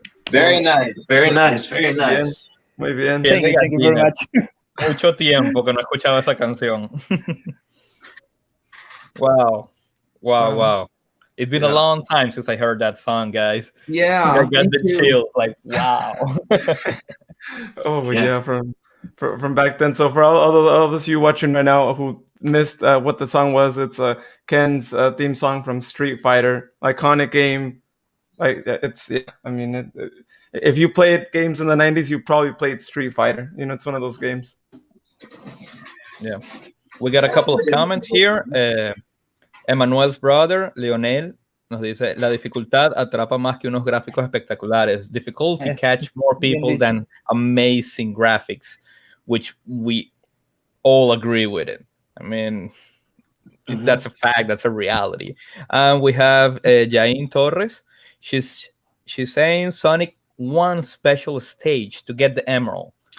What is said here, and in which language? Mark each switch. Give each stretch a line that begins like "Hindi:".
English: Very nice, very nice, very nice.
Spanish: Muy bien.
English: Thank you very much.
Spanish: Mucho tiempo que no escuchaba esa canción.
English: Wow. It's been a long time since I heard that song, guys. Yeah, I got me the too. chills. Like, wow. Oh yeah, from back then. So for all of us you watching right now who missed what the song was, it's Ken's theme song from Street Fighter, iconic game. Like it's, yeah, I mean, if you played games in the 90s, you probably played Street Fighter. You know, it's one of those games. Yeah, we got a couple of comments here. Emanuel's brother,
Spanish: Leonel, nos dice, la dificultad atrapa más que unos gráficos espectaculares.
English: Difficulty catch more people than amazing graphics, which we all agree with it. I mean, that's a fact. That's a reality. And we have Jain Torres. She's saying Sonic 1 special stage to get the emerald.